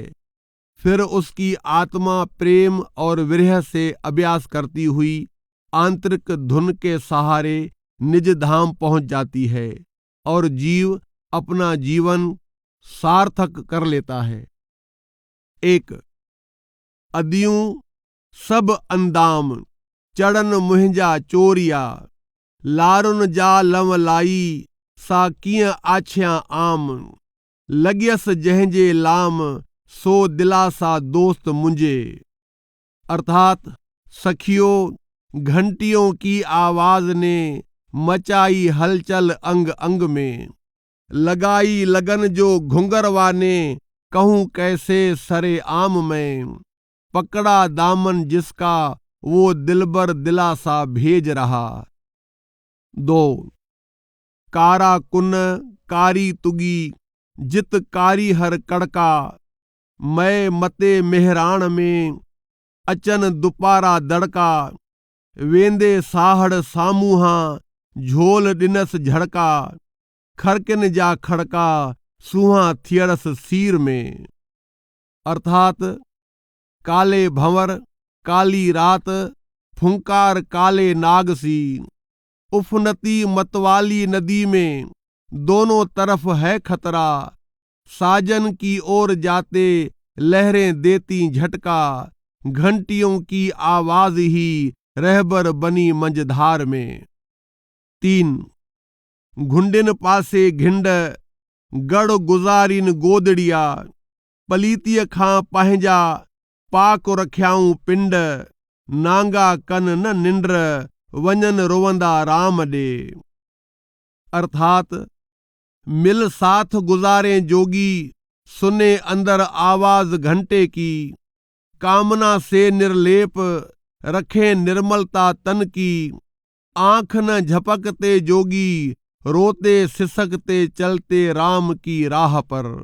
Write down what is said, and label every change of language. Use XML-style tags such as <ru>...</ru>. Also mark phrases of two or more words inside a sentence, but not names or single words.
<hi>फिर उसकी आत्मा प्रेम और विरह से अभ्यास करती हुई आंतरिक धुन के सहारे निज धाम पहुंच जाती है और जीव अपना जीवन सार्थक कर लेता है।</hi> <sd>1 अदियूं सब अंदाम, चढ़न मुंहिंजा चोरिया, लारुन जा लम लाई, सा कीअं आछियां आम, लगियस जंहिंजे लाम, सो दिलासा दोस्त मुंहिंजे।</sd> <hi>अर्थात सखियों, घंटियों की आवाज ने मचाई हलचल अंग अंग में, लगाई लगन जो घुंघरवा ने, कहूँ कैसे सरे आम में, पकड़ा दामन जिसका वो दिलबर दिलासा भेज रहा।</hi> <sd>2 कारा कुन कारी तुगी, जित कारी हर कड़का, मैं मते मेहरान में, अचन दुपारा दड़का, वेंदे साहड़ सामूहा, झोल ॾिनस झड़का, खरकिन जा खड़का, सुहा थियरस सीर में।</sd> <hi>अर्थात काले भंवर, काली रात, फुंकार काले नाग सी, उफनती मतवाली नदी में, दोनों तरफ है खतरा, साजन की ओर जाते लहरें देती झटका, घंटियों की आवाज ही रहबर बनी मंझधार में।</hi> <sd>3 घुंडिन पासे घिंड, गढ़ गुज़ारिन गोदड़िया, पलीतीअ खां पंहिंजा, पाक रखियाऊं पिंड, नांगा कन न निंड्र, वञन रोवंदा राम ॾे।</sd> <hi>अर्थात मिल साथ गुजारे जोगी, सुने अंदर आवाज घंटे की, कामना से निर्लेप, रखे निर्मलता तन की, आंख न झपकते जोगी, रोते सिसकते चलते राम की राह पर।</hi>